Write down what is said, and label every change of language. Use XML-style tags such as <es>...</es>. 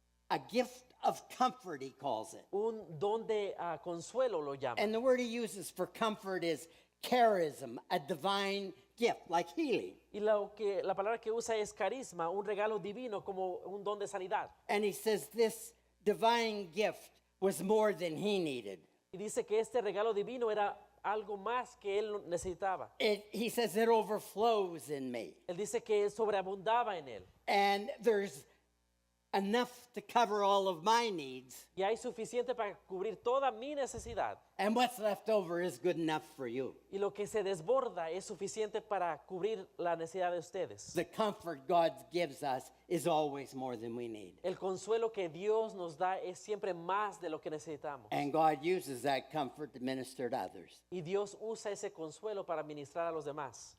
<en>a gift of comfort, he calls it.</en> <es>un don de consuelo lo llama.</es> <en>And the word he uses for comfort is charism, a divine gift, like healing.</en> <es>Y la palabra que usa es carisma, un regalo divino como un don de sanidad.</es> <en>And he says this divine gift was more than he needed.</en> <es>Y dice que este regalo divino era algo más que él necesitaba.</es> <en>He says it overflows in me.</en> <es>Él dice que sobreabundaba en él.</es> <en>And there's enough to cover all of my needs.</en> <es>Y hay suficiente para cubrir toda mi necesidad.</es> <en>And what's left over is good enough for you.</en> <es>Y lo que se desborda es suficiente para cubrir la necesidad de ustedes.</es> <en>The comfort God gives us is always more than we need.</en> <es>El consuelo que Dios nos da es siempre más de lo que necesitamos.</es> <en>And God uses that comfort to minister to others.</en> <es>Y Dios usa ese consuelo para ministrar a los demás.</es>